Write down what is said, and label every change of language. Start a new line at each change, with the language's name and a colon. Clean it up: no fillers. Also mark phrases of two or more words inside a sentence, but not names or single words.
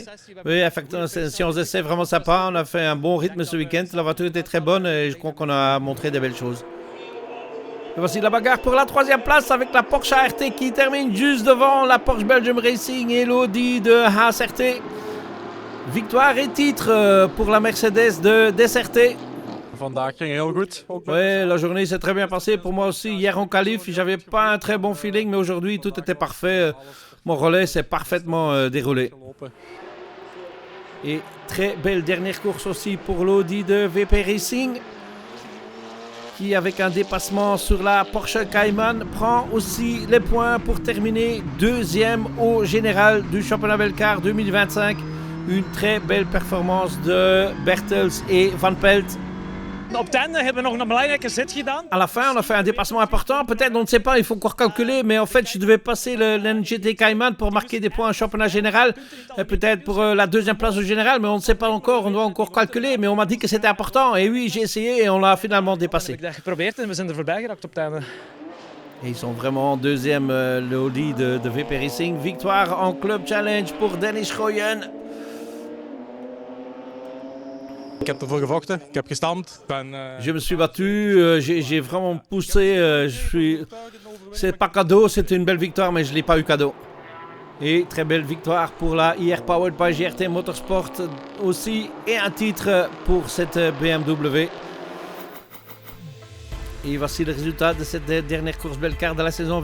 French: Oui, effectivement, si on essaie vraiment sympa, on a fait un bon rythme ce week-end. La voiture était très bonne et je crois qu'on a montré de belles choses. Et voici la bagarre pour la 3e place avec la Porsche ART qui termine juste devant la Porsche Belgium Racing et l'Audi de Haas RT. Victoire et titre pour la Mercedes de DSRT.
Dutch: Vandaag ging heel goed.
French: Oui, la journée s'est très bien passée pour moi aussi. Hier en qualif, j'avais pas un très bon feeling, mais aujourd'hui tout était parfait. Mon relais s'est parfaitement déroulé. Et très belle dernière course aussi pour l'Audi de VP Racing, qui avec un dépassement sur la Porsche Cayman prend aussi les points pour terminer deuxième au général du championnat Belcar 2025. Une très belle performance de Bertels et Van Pelt.
Dutch: Op het einde hebben we nog een belangrijke zit gedaan.
French: À la fin, on a fait un dépassement important. Peut-être, on ne sait pas, il faut encore calculer. Mais en fait, je devais passer le NGT Cayman pour marquer des points au championnat général. Et peut-être pour la deuxième place au général. Mais on ne sait pas encore. On doit encore calculer. Mais on m'a dit que c'était important. Et oui, j'ai essayé et on l'a finalement dépassé.
Dutch: Ik heb dat geprobeerd en we zijn er voorbij geraakt op het einde.
French: Et ils sont vraiment deuxième, le Audi de VP Racing. Victoire en Club Challenge pour Dennis Gooyen.
Dutch: Ik heb ervoor gevochten, ik heb gestampt.
French: Je me suis battu, j'ai vraiment poussé. C'est pas cadeau, c'était une belle victoire, mais je ne l'ai pas eu cadeau. Et très belle victoire pour la IR Powered by GRT Motorsport aussi. Et un titre pour cette BMW. Et voici le résultat de cette dernière course Belcar de la saison.